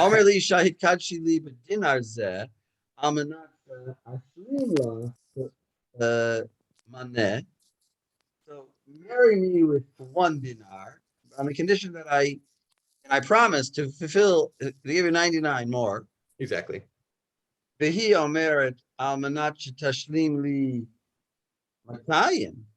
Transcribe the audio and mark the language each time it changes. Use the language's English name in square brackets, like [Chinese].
[Hebrew] אומר לאישה התקדשי לי בדינר זה, על מנת שאשלים לה מנה. [English] So marry me with 1 dinar on the condition that I promise to give you 99 more. Exactly. [Hebrew] והיא אומרת, על מנת שתשלים לי 200.